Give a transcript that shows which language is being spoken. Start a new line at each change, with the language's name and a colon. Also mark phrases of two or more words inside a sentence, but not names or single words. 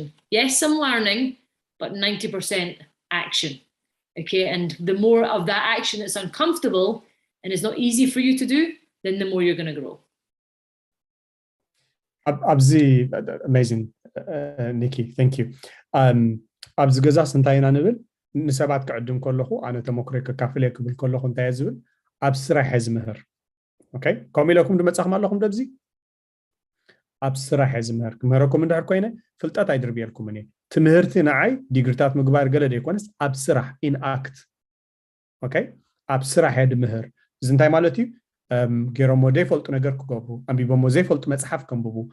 English: Yes, some learning, but 90% action. Okay, and the more of that action that's uncomfortable and is not easy for you to do, then the more you're going to grow. Amazing, Nikki. Thank you.
Tigrinya: Abzi ገዛስ እንታይና ንብል ንሰባት ክዕድም ከለኹ ኣነ ተሞክሮይ ከካፍለ ክብል ከለኹ እንታይ ዝብል ኣብ ስራሕ ዝምህር ኦኬ ከምኡ ኢለኩም ድመጻኹም ኣለኹም ደብዚ ኣብ ስራሕ ዝምህር ክምህረኩም እንድሕር ኮይነ ፍልጠት ኣይድርብየልኩም እኔ ትምህርቲ ንዓይ ዲግሪታት ምግባር ገለ ደይኮነስ ኣብ ስራሕ
English: in act
Tigrinya: ኦኬ ኣብ ስራሕ ድምህር እዚ እንታይ ማለት እዩ ገይሮሞ ዘይፈልጡ ነገር ክገብሩ ኣንቢቦሞ ዘይፈልጡ መጽሓፍ ከንብቡ